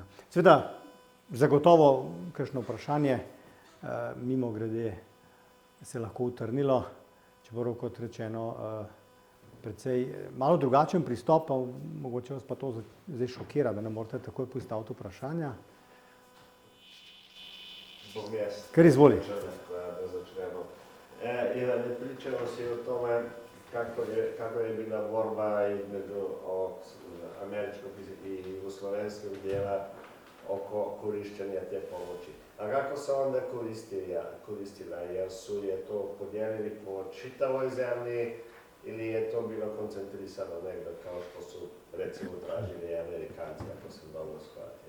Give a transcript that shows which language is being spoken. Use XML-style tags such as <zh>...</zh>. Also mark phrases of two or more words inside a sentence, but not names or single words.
<sl>Seveda, zagotovo kakšno vprašanje mimo grede se lahko utrnilo, čeprav kot rečeno precej malo drugačen pristop, pa mogoče vas pa to zdaj šokira, da ne morate takoj postaviti vprašanja. Kar izvoli. Da začnemo.</sl> <bs>Ivan, pričamo si o tome kako je bila borba između američkog i jugoslovenskog dijela oko korištenja te pomoći. A kako se onda koristila? Jer su je to podijelili po čitavoj zemlji ili je to bilo koncentrisano negdje kao što su recimo tražili Amerikanci, ako sam dobro shvatio?</bs>